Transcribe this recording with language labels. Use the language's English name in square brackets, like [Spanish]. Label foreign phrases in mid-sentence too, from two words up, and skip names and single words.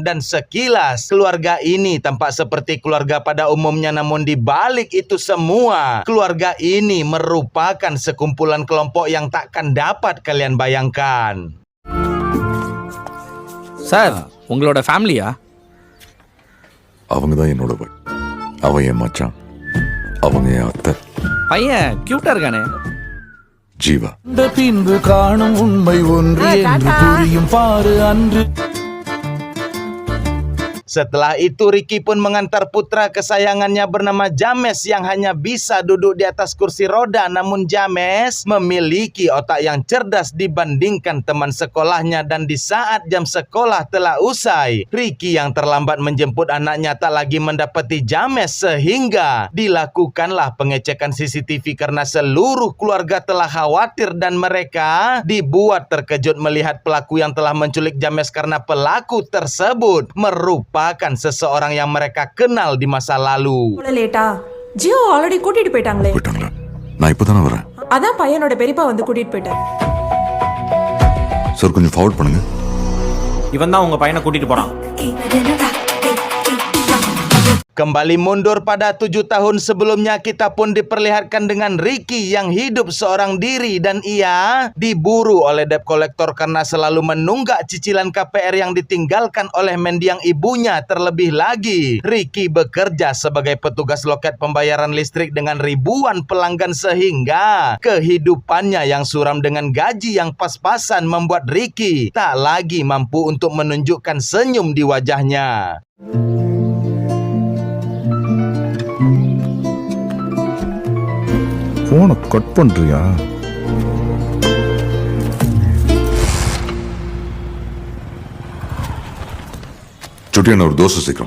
[Indonesian] Dan sekilas keluarga ini tampak seperti keluarga pada umumnya, namun di balik itu semua, keluarga ini merupakan sekumpulan kelompok yang takkan dapat kalian bayangkan. [Tamil] சார், உங்களோட ஃபேமிலியா? அவங்க தான் என்னோட அவன் என் மச்சான், அவங்க என் அத்தை. பையன் கியூட்டா இருக்கானே. ஜீவா. பின்பு காணும் உண்மை ஒன்று என்று புரியும் பாரு அன்று. [Indonesian] Setelah itu Ricky pun mengantar putra kesayangannya bernama James yang hanya bisa duduk di atas kursi roda, namun James memiliki otak yang cerdas dibandingkan teman sekolahnya. Dan di saat jam sekolah telah usai, Ricky yang terlambat menjemput anaknya tak lagi mendapati James, sehingga dilakukanlah pengecekan CCTV karena seluruh keluarga telah khawatir, dan mereka dibuat terkejut melihat pelaku yang telah menculik James, karena pelaku tersebut merupakan seseorang yang mereka kenal di masa lalu. [Tamil] லேட்டா ஜியோ ஆல்ரெடி கூட்டிட்டு போயிட்டாங்களே. நான் இப்பதானே வரேன். அதான் பையனோட பெரியப்பா வந்து கூட்டிட்டு போயிட்டார். சார் கொஞ்சம் ஃபார்வர்ட் பண்ணுங்க. இவன் தான் உங்க பையனை கூட்டிட்டு போறான். [Indonesian] Kembali mundur pada 7 tahun sebelumnya, kita pun diperlihatkan dengan Ricky yang hidup seorang diri, dan ia diburu oleh debt collector karena selalu menunggak cicilan KPR yang ditinggalkan oleh mendiang ibunya. Terlebih lagi, Ricky bekerja sebagai petugas loket pembayaran listrik dengan ribuan pelanggan, sehingga kehidupannya yang suram dengan gaji yang pas-pasan membuat Ricky tak lagi mampu untuk menunjukkan senyum di wajahnya. [Tamil] போனை கட் பண்றியா? சுட்டியான ஒரு தோசை சீக்கிரம்.